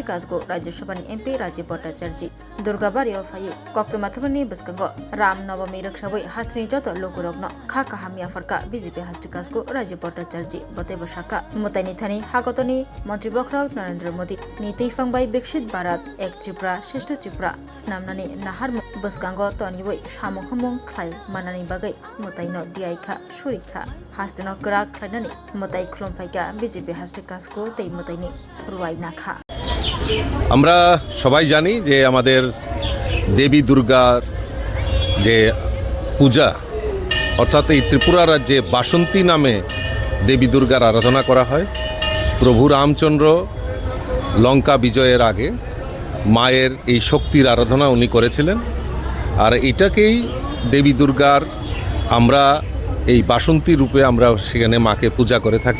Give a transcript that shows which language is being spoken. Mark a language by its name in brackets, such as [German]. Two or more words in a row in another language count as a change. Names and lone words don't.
[Kok Borok] काजको राज्यसभानि एमपी राजीव भट्टाचार्य दुर्गाबारियाव फायै कक्टमाथुरनि बसकांगो रामनवमी रक्षाबै हास्तेनि जत लोगुरगनो खा काहामिया फरका बीजेपी हास्ते काजको राजीव भट्टाचार्य बतेब शाखा मोताइनि थानी हागतनि मंत्री बख्रक नरेंद्र मोदी नि तैफांबाय विकसित भारत एक त्रिपुरा श्रेष्ठ त्रिपुरा स्नामनानि नाहार बसकांगो तनिवै सामु हमु खलाय मानानि बागै मोताइनो दियाइखा सुरिखा हास्तेनो गोरा खलायनानि मोताइ खुलुमफायका बीजेपी हास्ते काजको तै मोताइनि रुवाइ नाखा [Bangla] আমরা সবাই জানি যে আমাদের দেবী দুর্গার যে পূজা অর্থাৎ এই ত্রিপুরা রাজ্যে বাসন্তী নামে দেবী দুর্গার আরাধনা করা হয়। প্রভু রামচন্দ্র লঙ্কা বিজয়ের আগে মায়ের এই শক্তির আরাধনা উনি করেছিলেন, আর এটাকেই দেবী দুর্গার আমরা এই বাসন্তী রূপে আমরা সেখানে মাকে পূজা করে থাকি।